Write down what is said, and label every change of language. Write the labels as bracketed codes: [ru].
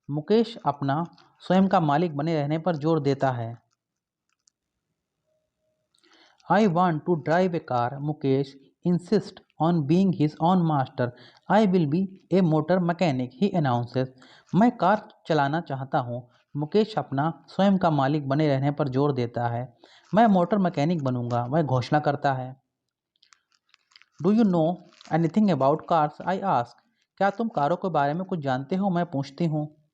[hi] मुकेश अपना स्वयं का मालिक बने रहने पर जोर देता है। [en] I want to drive a car. Mukesh insist on being his own master. I will be a motor mechanic, he announces. [hi] मैं कार चलाना चाहता हूँ। मुकेश अपना स्वयं का मालिक बने रहने पर जोर देता है। मैं मोटर मैकेनिक बनूंगा, वह घोषणा करता है। [en] Do you know anything about cars? I ask. [hi] क्या तुम कारों के बारे में कुछ जानते हो? मैं पूछती हूँ।